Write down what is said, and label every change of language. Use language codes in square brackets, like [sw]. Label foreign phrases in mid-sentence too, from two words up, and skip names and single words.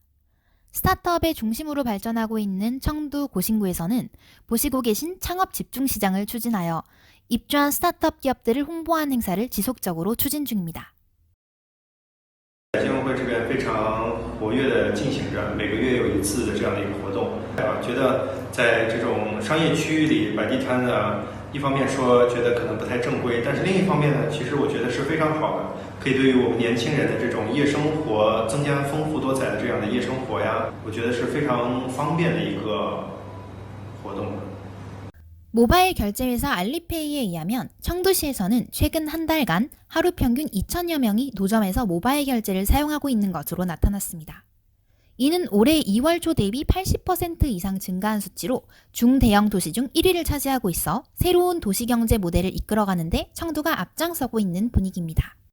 [ko] 스타트업의 중심으로 발전하고 있는 청두 고신구에서는 보시고 계신 창업 집중 시장을 추진하여 입주한 스타트업 기업들을 홍보하는 행사를 지속적으로 추진 중입니다. [zh] 金融会这边非常活跃的进行着，每个月有一次的这样的一个活动。觉得在这种商业区域里摆地摊呢，一方面说觉得可能不太正规，但是另一方面呢，其实我觉得是非常好的，可以对于我们年轻人的这种夜生活增加丰富多彩的这样的夜生活呀，我觉得是非常方便的一个活动。 [ko] 모바일 결제회사 알리페이에 의하면 청도시에서는 최근 한 달간 하루 평균 2천여 명이 노점에서 모바일 결제를 사용하고 있는 것으로 나타났습니다. 이는 올해 2월 초 대비 80% 이상 증가한 수치로 중대형 도시 중 1위를 차지하고 있어 새로운 도시경제 모델을 이끌어가는데 청도가 앞장서고 있는 분위기입니다.